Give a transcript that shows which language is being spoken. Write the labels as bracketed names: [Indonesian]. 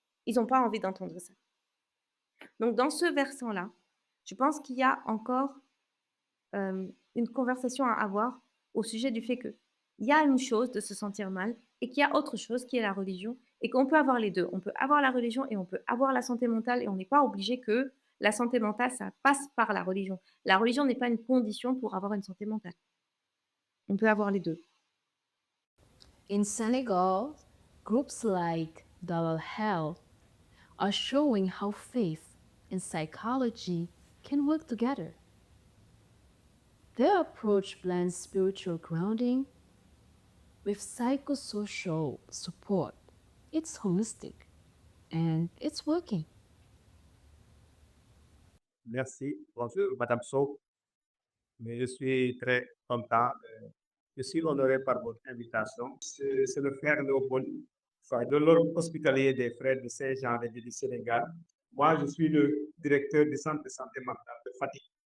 [French] Ils n'ont pas envie d'entendre ça. Donc dans ce versant-là, je pense qu'il y a encore une conversation à avoir au sujet du fait que il y a une chose de se sentir mal et qu'il y a autre chose qui est la religion et qu'on peut avoir les deux. On peut avoir la religion et on peut avoir la santé mentale et on n'est pas obligé que la santé mentale, ça passe par la religion. La religion n'est pas une condition pour avoir une santé mentale. On peut avoir les deux. [English] In Senegal, groups like Dalal Hel are showing how faith and psychology can work together. Their approach blends spiritual grounding with psychosocial support. It's holistic and it's working. [French] Merci. Bonjour, Madame Sow. Mais je suis très content. Je suis honoré par votre invitation. C'est le frère Léopold, de l'ordre hospitalier des frères de Saint-Jean du Sénégal. Moi, je suis le directeur du centre de santé mentale de Fatick.